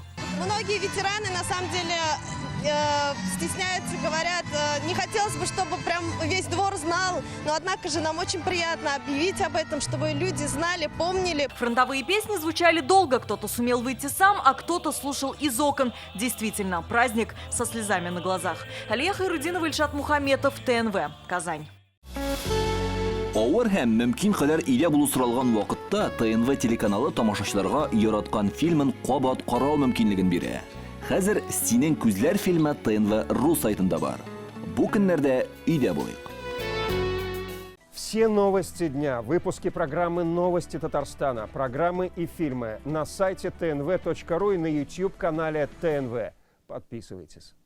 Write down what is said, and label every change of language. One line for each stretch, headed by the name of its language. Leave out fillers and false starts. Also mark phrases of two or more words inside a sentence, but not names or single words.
Russian: Многие ветераны, на самом деле, стесняются, говорят, не хотелось бы, чтобы прям весь двор знал, но однако же нам очень приятно объявить об этом, чтобы люди знали, помнили. Фронтовые песни звучали долго, кто-то сумел выйти сам, а кто-то слушал из окон. Действительно, праздник со слезами на глазах. Алия Хайрудинова, Ильшат Мухаметов, ТНВ, Казань.
Tatar: Авыр һәм мөмкин кадәр илә булу соралган вакытта ТНВ телеканалы тамашачыларга яраткан фильмын кабат карау мөмкинлеген бирә. Хәзер «Синең күзләр» фильмы ТНВ.ру сайтында бар. Бу көннәрдә өйдә булыйк.
Russian: Все новости дня, выпуски программы «Новости Татарстана», программы и фильмы на сайте tnv.ru и на YouTube-канале ТНВ. Подписывайтесь.